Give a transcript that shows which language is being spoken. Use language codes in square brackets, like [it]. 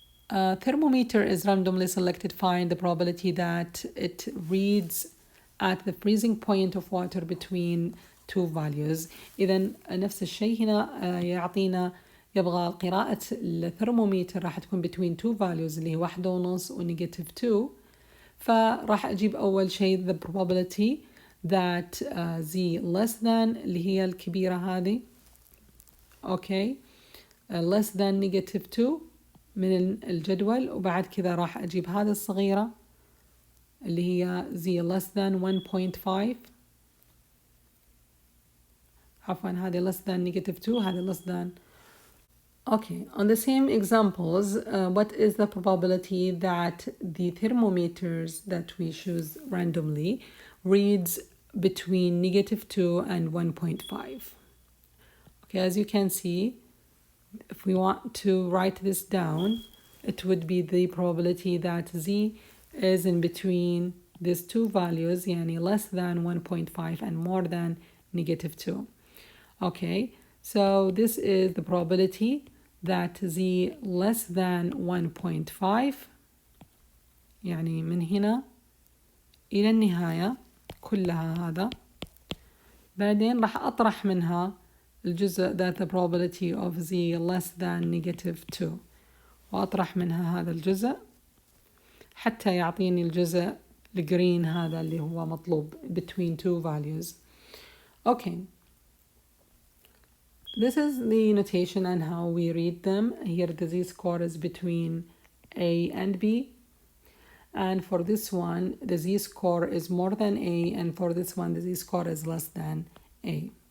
[en] Thermometer is randomly selected. Find the probability that it reads at the freezing point of water between two values. [ar] إذا نفس الشيء هنا يعطينا يبغى قراءة الثرمومتر راح تكون [en] between two values [ar] اللي هي 1.5 و [en] negative 2. [ar] فراح أجيب أول شيء [en] the probability that z less than [ar] اللي هي الكبيرة هذه. أوكي [en] less than negative 2 [ar] من الجدول، وبعد كذا راح أجيب هذه الصغيرة اللي هي [en] z less than 1.5 [ar] عفوا هذه [en] less than negative 2 [ar] هذه [en] less than. Okay, on the same examples, what is the probability that the thermometers that we choose randomly reads between negative 2 and 1.5? Okay, as you can see, if we want to write this down, it would be the probability that z is in between these two values, yani less than 1.5 and more than negative 2. Okay, so this is the probability that z less than 1.5 [ar] يعني من هنا إلى النهاية كلها هذا. بعدين راح أطرح منها الجزء [en] that the probability of z less than negative 2 [ar] وأطرح منها هذا الجزء حتى يعطيني الجزء الجرين هذا اللي هو مطلوب [en] between two values. Okay. This is the notation and how we read them. Here the z-score is between A and B. And for this one, the z-score is more than A, and for this one, the z-score is less than A.